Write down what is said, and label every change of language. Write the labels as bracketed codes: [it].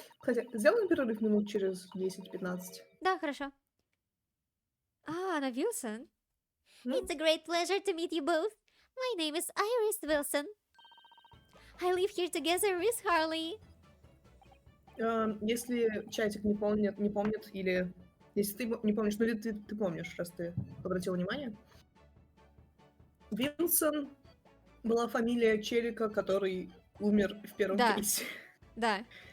[ru] Кстати, сделаем перерыв минут через 10-15. Да, хорошо. А, она Вилсон? [en] It's a great pleasure to meet you both. My name is Iris Wilson. I live here together with Harley. [ru] Если чатик не помнит, или если ты не помнишь, ну или ты помнишь, раз ты обратил внимание. Вилсон была фамилия челика, который умер в первом кейсе. Да.